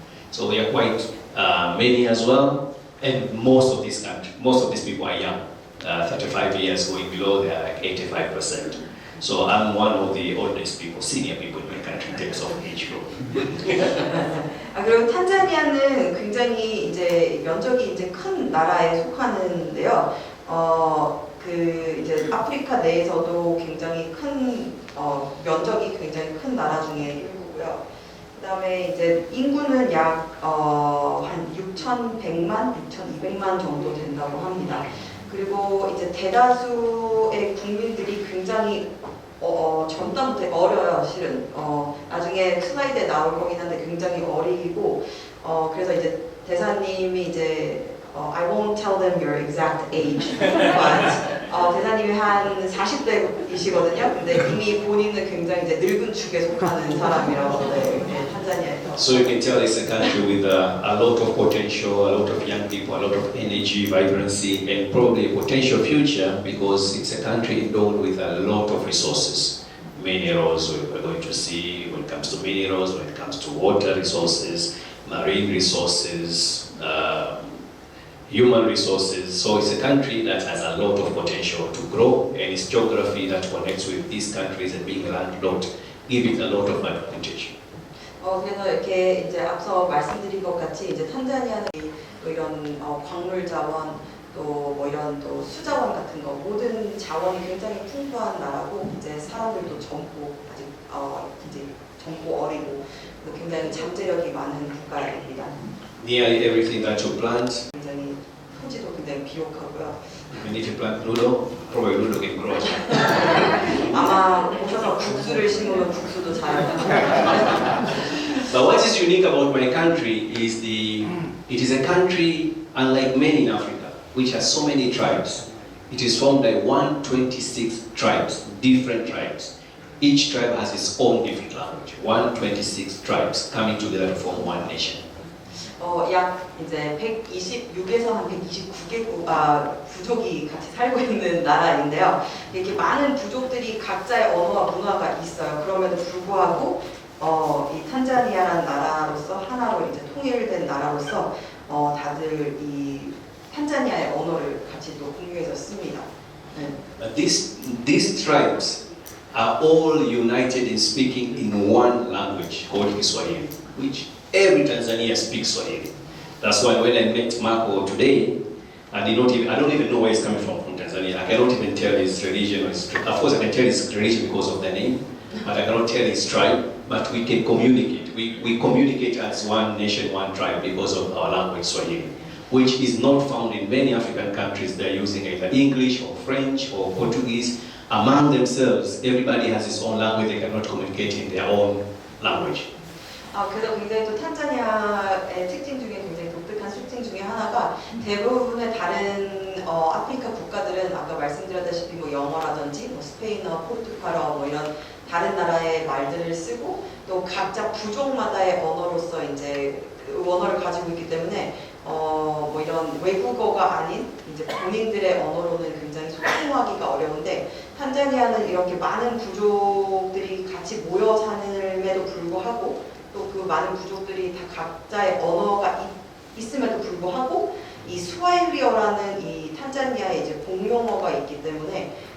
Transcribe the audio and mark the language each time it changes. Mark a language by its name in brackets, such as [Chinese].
[English] So we are quite many as well, and most of these people are young, 35 years going below. They are like 85%. So I'm one of the oldest people, senior people in my country in terms of age group. [Korean] 그리고 탄자니아는 굉장히 이제 면적이 이제 큰 나라에 속하는데요. 그 이제 아프리카 내에서도 굉장히 큰 면적이 굉장히 큰 나라 중에 일부고요. 그다음에 이제 인구는 약 한 6,100만, 6,200만 정도 된다고 합니다. 그리고 이제 대다수의 국민들이 굉장히 젊다부터 어려요, 실은. 나중에 슬라이드에 나올 거긴 한데 굉장히 어리고, 그래서 이제 대사님이 이제 [English] I won't tell them your exact age, but [Korean] 대사님이 한 40대이시거든요. 근데 이미 본인은 굉장히 이제 늙은 축에 속하는 사람이라고 탄자니아에서. [English] So you can tell it's a country with a lot of potential, a lot of young people, a lot of energy, vibrancy, and probably a potential future because it's a country endowed with a lot of resources. Minerals, we're going to see when it comes to minerals, when it comes to water resources, marine resources, human resources. So it's a country that has a lot of potential to grow, and its geography that connects with these countries and being landlocked give it a lot of advantage. [Korean] 그래서 이렇게 이제 앞서 말씀드린 것 같이 이제 탄자니아는 또 이런 광물 자원 또 뭐 이런 또 수자원 같은 거 모든 자원이 굉장히 풍부한 나라고 이제 사람들도 젊고 아직 이제 젊고 어리고 굉장히 잠재력이 많은 국가입니다. [English] Nearly everything that you plant, [Korean] 굉장히 토지도 굉장히 비옥하고요. [English] if you need to plant noodle, probably noodle can grow. [Korean] 아마 오셔서 국수를 심으면 국수도 잘. [English] But what is unique about my country is it is a country unlike many in Africa, which has so many tribes. It is formed by 126 tribes, different tribes. Each tribe has its own different language. 126 tribes coming together to form one nation. [Korean] 약 이제 126에서 한 129개국 부족이 같이 살고 있는 나라인데요. 이렇게 많은 부족들이 각자의 언어와 문화가 있어요. 그럼에도 불구하고 이 탄자니아라는 나라로서 하나로 이제 통일된 나라로서 다들 이 탄자니아의 언어를 같이 또 공유해서 씁니다. 네. [English] But these tribes are all united in speaking in one language called Kiswahili, which every Tanzania speaks Swahili. That's why when I met Marco today, I don't even know where he's coming from Tanzania. I cannot even tell his religion or his tribe. Of course, I can tell his religion because of the name, but I cannot tell his tribe. But we can communicate. We communicate as one nation, one tribe because of our language, Swahili, which is not found in many African countries. They're using either English or French or Portuguese. Among themselves, everybody has his own language. They cannot communicate in their own language. [Korean] 그래서 굉장히 또 탄자니아의 특징 중에 굉장히 독특한 특징 중에 하나가 대부분의 다른 아프리카 국가들은 아까 말씀드렸다시피 뭐 영어라든지 뭐 스페인어, 포르투갈어 뭐 이런 다른 나라의 말들을 쓰고 또 각자 부족마다의 언어로서 이제 그 언어를 가지고 있기 때문에 뭐 이런 외국어가 아닌 이제 본인들의 언어로는 굉장히 소통하기가 어려운데 탄자니아는 이렇게 많은 부족들이 같이 모여 사는에도 불구하고 또 그 많은 부족들이 다 각자의 언어가 있음에도 불구하고 이 스와힐리어라는 이 탄자니아의 이제 공용어가 있기 때문에